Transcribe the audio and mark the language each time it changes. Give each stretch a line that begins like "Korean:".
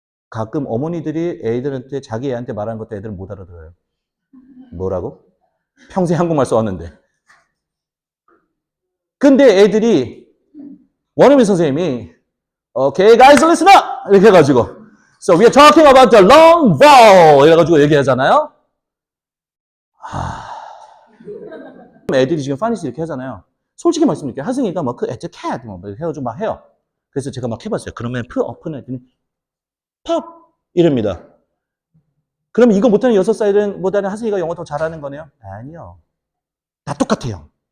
Korean: 가끔 어머니들이 애들한테 자기 애한테 말하는 것도 애들은 못 알아들어요. 뭐라고? 평생 한국말 써왔는데. 근데 애들이 원어민 선생님이
English: Okay, guys, listen up!
Korean: 이렇게 해가지고
English: So we are talking about the long vowel
Korean: 이래가지고 얘기하잖아요. 애들이 지금 파니스 이렇게 하잖아요. 솔직히 말씀드릴게요. 하승이가 막
English: at the cat
Korean: 뭐 해가지고 막 해요. 그래서 제가 막 해봤어요. 그러면 up는 애들이 팝 이럽니다. 그럼 이거 못하는 6살은 보다는 하승이가 영어 더 잘하는 거네요? 아니요. 다 똑같아요.